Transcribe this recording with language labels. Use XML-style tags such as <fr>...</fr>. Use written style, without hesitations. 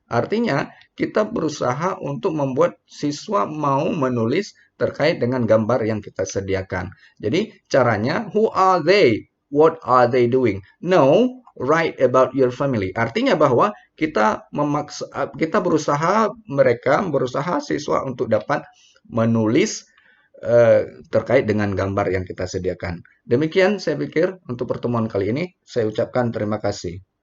<id>Artinya, kita berusaha untuk membuat siswa mau menulis terkait dengan gambar yang kita sediakan. Jadi, caranya,</id> <en>who are they? What are they doing? No, write about your family.</en> <id>Artinya bahwa kita berusaha siswa untuk dapat menulis terkait dengan gambar yang kita sediakan. Demikian saya pikir untuk pertemuan kali ini. Saya ucapkan terima kasih.</id>